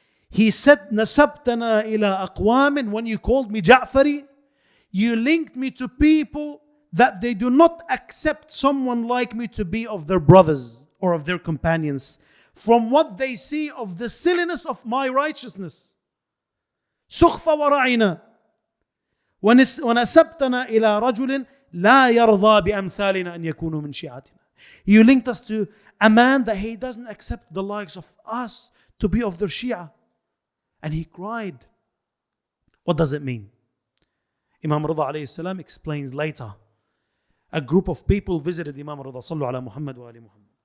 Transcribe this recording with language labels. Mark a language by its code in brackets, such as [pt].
[en] He said, [ar] Nasabtana ila aqwamin, [en] when you called me Ja'fari, you linked me to people that they do not accept someone like me to be of their brothers or of their companions from what they see of the silliness of my righteousness. [ar] سخف ورعنا ونسبتنا إلى رجل لا يرضى بأمثالنا أن يكونوا من شيعتنا. [en] You linked us to a man that he doesn't accept the likes of us to be of their Shia. And he cried. What does it mean? Imam Rida alayhi salam explains later. A group of people visited Imam Rida. [ar] Sallu ala Muhammad wa ali Muhammad.